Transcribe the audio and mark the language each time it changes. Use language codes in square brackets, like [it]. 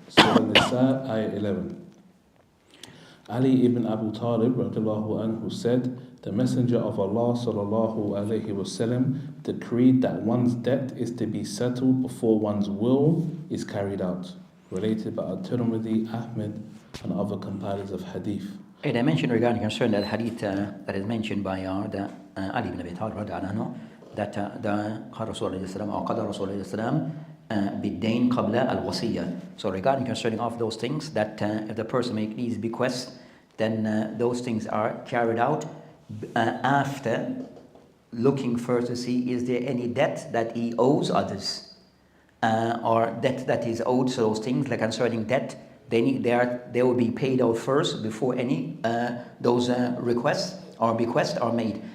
[en] Surah Nisa, Ayah 11. Ali ibn Abu Talib radiallahu anhu said, the Messenger of Allah sallallahu alayhi wasallam decreed that one's debt is to be settled before one's will is carried out. Related by At-Tirmidhi, Ahmed, and other compilers of hadith. I mentioned regarding concern that hadith that is mentioned by Ali ibn Abi Talib radiallahu anhu, that [ar] قال رسول الله صلى الله عليه وسلم أو قضى رسول الله صلى الله عليه وسلم بالدين قبل الوصية. [en] So regarding concerning of those things, that if the person make these bequests, then those things are carried out after looking first to see is there any debt that he owes others, or debt that is owed. So those things like concerning debt, they will be paid out first before any those requests or bequests are made.